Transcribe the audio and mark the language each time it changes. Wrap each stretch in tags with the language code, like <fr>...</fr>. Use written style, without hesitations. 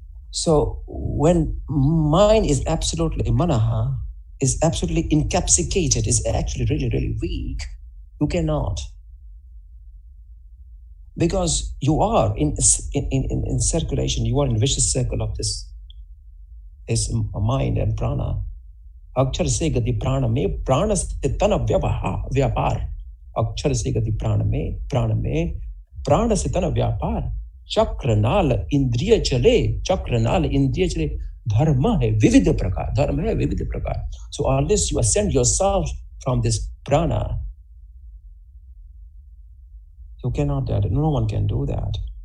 <en>So when mind is absolutely manaha, is absolutely encapsulated, is actually really, really weak, you cannot. Because you are in circulation, you are in vicious circle of this mind and prana.</en> <hi>अक्षर से गति प्राण में प्राण से तन व्यापार. अक्षर से गति प्राण में प्राण से तन व्यापार. चक्र नाल इंद्रिय चले धर्म है विविध प्रकार.</hi> <en>So unless you ascend yourself from this prana, you cannot do that. No one can do that.</en>